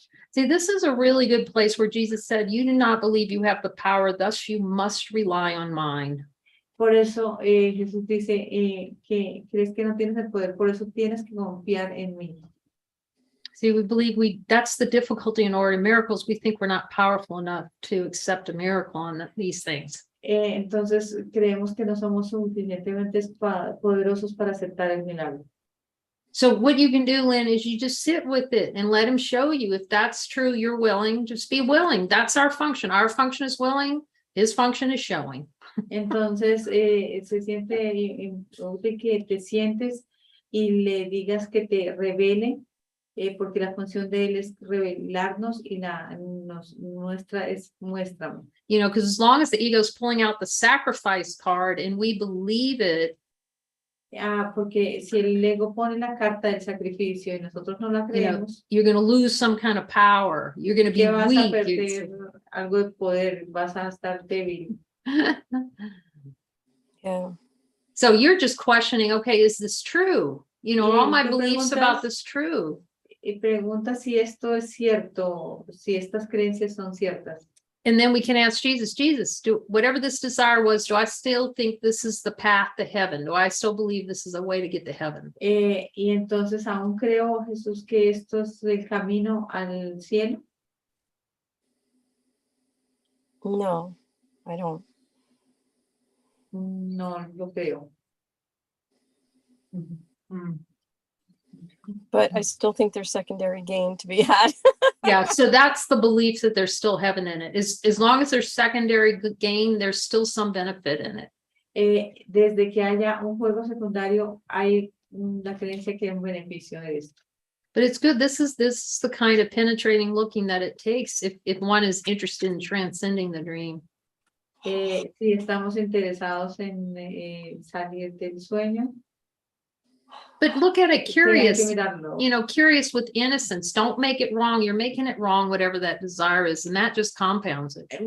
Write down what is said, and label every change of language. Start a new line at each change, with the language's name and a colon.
English: See, this is a really good place where Jesus said, you do not believe you have the power, thus you must rely on mine.
Spanish: Por eso Jesús dice que crees que no tienes el poder, por eso tienes que confiar en mí.
English: See, we believe that's the difficulty in ordinary miracles. We think we're not powerful enough to accept a miracle on these things.
Spanish: Entonces creemos que no somos suficientemente poderosos para aceptar el milagro.
English: So what you can do, Lynn, is you just sit with it and let him show you. If that's true, you're willing, just be willing. That's our function. Our function is willing. His function is showing.
Spanish: Entonces se siente útil que te sientes y le digas que te revele, porque la función de él es revelarnos y nuestra es muéstrame.
English: Because as long as the ego is pulling out the sacrifice card and we believe it,
Spanish: porque si el ego pone la carta del sacrificio y nosotros no la creemos,
English: you're going to lose some kind of power. You're going to be
Spanish: vas
English: weak.
Spanish: a perder algo de poder, vas a estar débil.
English: Yeah. So you're just questioning, okay, is this true? Are all my beliefs about this true?
Spanish: Y pregunta si esto es cierto, si estas creencias son ciertas.
English: And then we can ask Jesus, whatever this desire was, do I still think this is the path to heaven? Do I still believe this is a way to get to heaven?
Spanish: Y entonces aún creo, Jesús, que esto es el camino al cielo.
English: No, I don't.
Spanish: No lo creo.
English: But I still think there's secondary gain to be had. Yeah, so that's the belief that there's still heaven in it. As long as there's secondary gain, there's still some benefit in it.
Spanish: Desde que haya un juego secundario, hay una creencia que hay un beneficio de esto.
English: But it's good. This is the kind of penetrating looking that it takes if one is interested in transcending the dream.
Spanish: Si estamos interesados en salir del sueño.
English: But look at it curious,
Spanish: mirarlo.
English: Curious with innocence. Don't make it wrong. You're making it wrong, whatever that desire is, and that just compounds it.